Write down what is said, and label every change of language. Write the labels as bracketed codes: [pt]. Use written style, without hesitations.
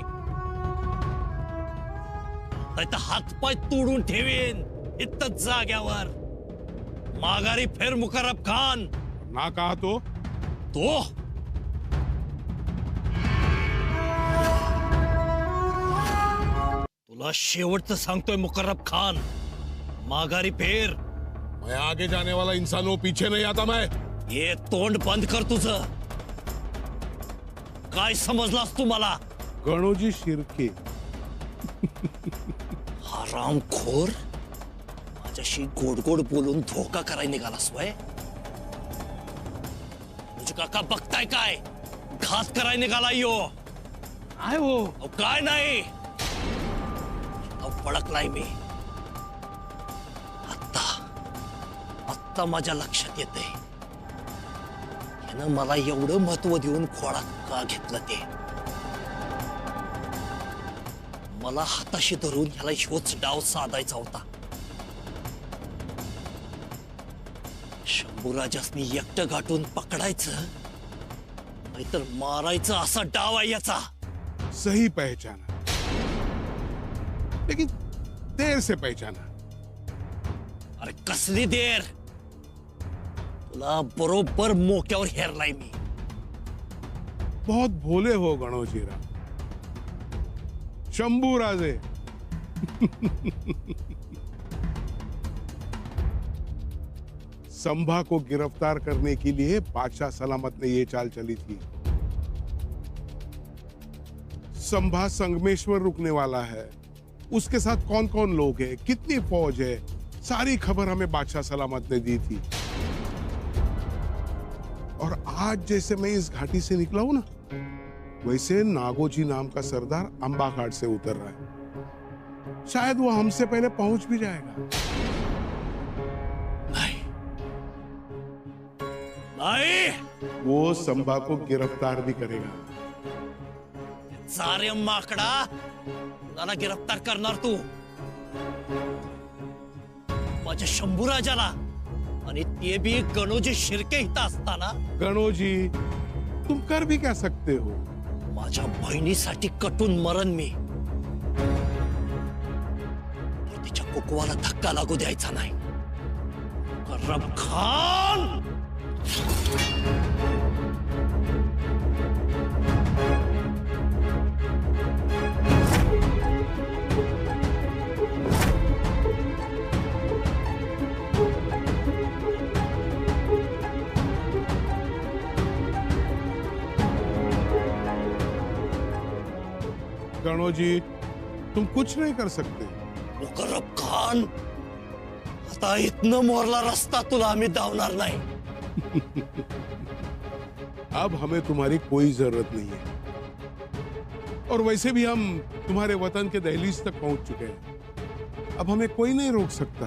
[mr] नाहीतर हातपाय तोडून ठेवीन इथंच जाग्यावर. माघारी फेर मुकर्रब खान. [hi] ना कहा तो [mr] तुला शेवटचं सांगतोय मुकर्रब खान, माघारी फेर. [hi] मैं आगे जाने वाला इंसान हूं, पीछे नहीं आता मैं. [mr] ये तोंड बंद कर तुझं. काय समजलास तू मला? गणोजी शिर्के. हरामखोर, माझ्याशी गोड गोड बोलून धोका करायला निघालास वय? तुझे काका बघताय काय? घात करायला निघाला यो. काय हो? अहो, काय नाही, अहो, पळकलाय मी. आत्ता माझ्या लक्षात येते यानं मला एवढं महत्व देऊन खोळात का घेतलं ते. मला हाताशी धरून ह्याला ह्योच डाव साधायचा होता. शंभूराजासनी एकटं गाठून पकडायचं नाहीतर मारायचं असा डाव आहे याचा. [hi] सही पहचाना, लेकिन देर से पहचाना. [mr] अरे कसली देर? तुला बरोबर मोक्यावर हेरलाय मी. [hi] बहुत भोले हो गणोजीराव. शंभूराजे. संभा को गिरफ्तार करने के लिए बादशाह सलामत ने ये चाल चली थी. संभा संगमेश्वर रुकने वाला है. उसके साथ कौन कौन लोग हैं, कितनी फौज है, सारी खबर हमें बादशाह सलामत ने दी थी. और आज जैसे मैं इस घाटी से निकला हूं ना, वैसे नागोजी नाम का सरदार अंबा घाट से उतर रहा है. शायद वो हमसे पहले पहुंच भी जाएगा. [mr] नाही, [hi] वो संभा को गिरफ्तार भी करेगा. [mr] सारे माकडा मला गिरफ्तार करणार तू? माझ्या शंभूराजाला, आणि ते बी गणोजी शिर्के इथं असताना. [hi] गणोजी, तुम कर भी क्या सकते हो? [mr] माझ्या बहिणीसाठी कटून मरण मी. तिच्या कुकवाला धक्का लागू द्यायचा नाही. मुकर्रम खान. [hi] गणो जी, तुम कुछ नहीं कर सकते. [mr] मुकर्रम खान, आता इथनं मोरला रस्ता तुला आम्ही दावणार नाही. [hi] अब हमें तुम्हारी कोई जरूरत नहीं है. और वैसे भी हम तुम्हारे वतन के दहलीज तक पहुंच चुके हैं. अब हमें कोई नहीं रोक सकता.